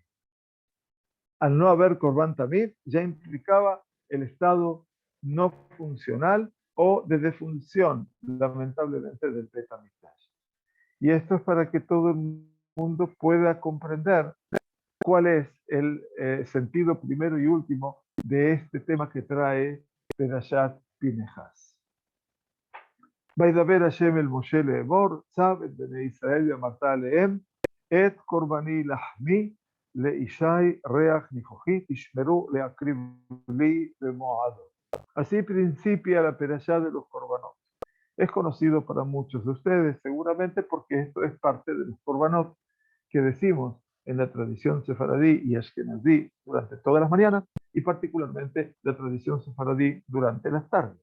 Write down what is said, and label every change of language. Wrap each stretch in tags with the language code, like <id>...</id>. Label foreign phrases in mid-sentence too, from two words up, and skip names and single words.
<es>Al no haber</es> <he>קרבן תמיד,</he> <es>ya implicaba el estado no funcional o de defunción, lamentablemente, del</es> <he>בית המקדש.</he> <es>Y esto es para que todo el mundo pueda comprender cuál es el sentido primero y último de este tema que trae Perashat Pinehas.</es> <he>וידבר השם אל משה לאמור, צו את בני ישראל ואמרת עליהם, את קורבני לחמי לישי ריח ניחוחי, תשמרו להקריב לי במועדו.</he> <es>Así principia la Perashá de los Korbanot. Es conocido para muchos de ustedes, seguramente porque esto es parte de los Korbanot que decimos en la tradición sefaradí y ashkenazí durante todas las mañanas y particularmente la tradición sefaradí durante las tardes.</es>